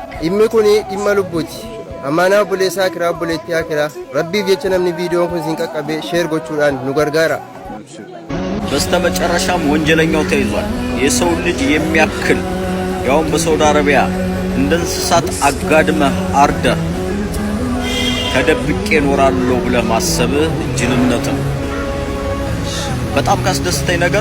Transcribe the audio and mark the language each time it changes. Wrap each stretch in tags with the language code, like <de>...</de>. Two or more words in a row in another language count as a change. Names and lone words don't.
<om>dhimmi kun dhimma lubbuuti. Amaanaa buleessaa kiraa buleettii kiraa rabbiif jecha namni viidiyoon kun siin qaqqabee sheer gochuudhaan nu gargaara.</om> <am>በስተመጨረሻም ወንጀለኛው ተይዟል። የሰው ልጅ የሚያክል ያውም በሳውዲ አረቢያ እንደ እንስሳት አጋድመህ አርደህ ተደብቄ እኖራለሁ ብለህ ማሰብህ ጅልነት ነው። በጣም ካስደስተኝ ነገር</am>